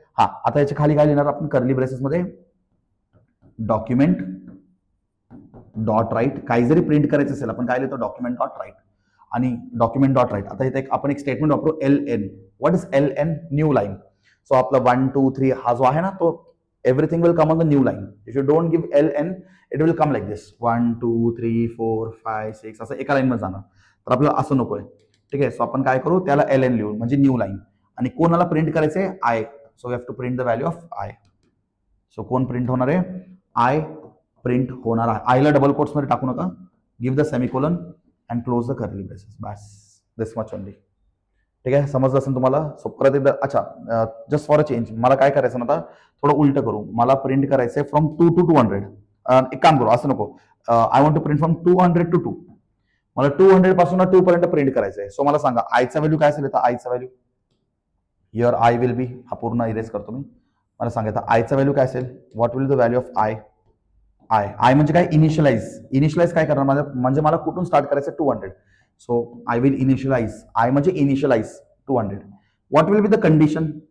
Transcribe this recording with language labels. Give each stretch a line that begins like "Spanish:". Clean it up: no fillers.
Marathi: हा आता याच्या खाली काय लिहिणार आपण? कर्ली ब्रेसेस मध्ये डॉक्युमेंट डॉट राईट. काही जरी प्रिंट करायचं असेल आपण काय लिहितो? Document dot right. आणि डॉक्युमेंट डॉट राईट. आता इथे आपण एक स्टेटमेंट वापरू LN.
English: What is LN? New line.
Marathi: So आपला 1 2 3 हा जो आहे ना तो
English: everything will come on the new line. If you don't give LN, it will come like this.
Marathi: 1 2 3 4 5 6 असं एका लाईन मध्ये जाणार. तर आपल्याला असं नकोय. ठीक आहे. सो आपण काय करू? त्याला LN लिहू म्हणजे न्यू लाईन. आणि कोणाला प्रिंट करायचंय? I.
English: So we have to print the value of I.
Marathi: So कोण प्रिंट होणार आहे? आय प्रिंट होणार आहे. आयला डबल कोट्स मध्ये टाकू नका.
English: Give the semicolon and close the curly braces.
Marathi: Bus
English: This much only.
Marathi: ठीक आहे. समजलं असेल तुम्हाला? सो परत एकदा. अच्छा, जस्ट फॉर अ चेंज मला काय करायचं ना, आता थोडं उलट करू. मला प्रिंट करायचंय
English: From 2 to 200.
Marathi: एक काम करू, असं नको.
English: I want to print from 200 to
Marathi: 2. मला 200 पासून 2 पर्यंत प्रिंट करायचंय. सो मला सांगा आयचा व्हॅल्यू काय असेल? आयचा value
English: Here I will be.
Marathi: हा पूर्ण इरेज करतो मी. मला सांगा आयचा व्हॅल्यू काय असेल?
English: What will the value of I?
Marathi: I म्हणजे काय? इनिशियलाइज काय करणार? म्हणजे मला कुठून स्टार्ट करायचं?
English: 200. So I will initialize. I
Marathi: म्हणजे
English: initialize 200. What will be the condition?